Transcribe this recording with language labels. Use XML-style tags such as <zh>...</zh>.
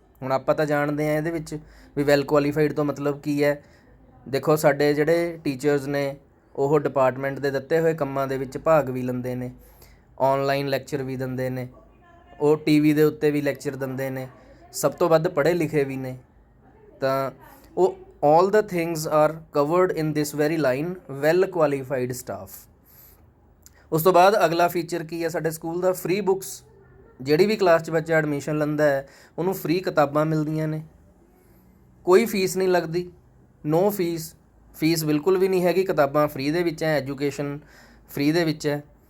<pa>ਹੁਣ ਆਪਾਂ ਤਾਂ ਜਾਣਦੇ ਹਾਂ ਇਹਦੇ ਵਿੱਚ ਵੀ ਵੈਲ ਕੁਆਲੀਫਾਈਡ ਤੋਂ ਮਤਲਬ ਕੀ ਹੈ। ਦੇਖੋ ਸਾਡੇ ਜਿਹੜੇ ਟੀਚਰਸ ਨੇ ਉਹ ਡਿਪਾਰਟਮੈਂਟ ਦੇ ਦਿੱਤੇ ਹੋਏ ਕੰਮਾਂ ਦੇ ਵਿੱਚ ਭਾਗ ਵੀ ਲੈਂਦੇ ਨੇ, ਔਨਲਾਈਨ ਲੈਕਚਰ ਵੀ ਦਿੰਦੇ ਨੇ, ਉਹ TV ਦੇ ਉੱਤੇ ਵੀ ਲੈਕਚਰ ਦਿੰਦੇ ਨੇ, ਸਭ ਤੋਂ ਵੱਧ ਪੜ੍ਹੇ ਲਿਖੇ ਵੀ ਨੇ। ਤਾਂ ਉਹ</pa> <en>all the things are covered in this very line, well qualified staff।</en> <pa>ਉਸ ਤੋਂ ਬਾਅਦ ਅਗਲਾ ਫੀਚਰ ਕੀ ਹੈ ਸਾਡੇ ਸਕੂਲ ਦਾ, ਫ੍ਰੀ ਬੁੱਕਸ। ਜਿਹੜੀ ਵੀ ਕਲਾਸ 'ਚ ਬੱਚਾ ਐਡਮਿਸ਼ਨ ਲੈਂਦਾ ਹੈ ਉਹਨੂੰ ਫ੍ਰੀ ਕਿਤਾਬਾਂ ਮਿਲਦੀਆਂ ਨੇ, ਕੋਈ ਫੀਸ ਨਹੀਂ ਲੱਗਦੀ, ਨੋ ਫੀਸ ਬਿਲਕੁਲ ਵੀ ਨਹੀਂ ਹੈਗੀ, ਕਿਤਾਬਾਂ ਫ੍ਰੀ ਦੇ ਵਿੱਚ ਹੈ, ਐਜੂਕੇਸ਼ਨ ਫ੍ਰੀ ਦੇ ਵਿੱਚ ਹੈ।</pa>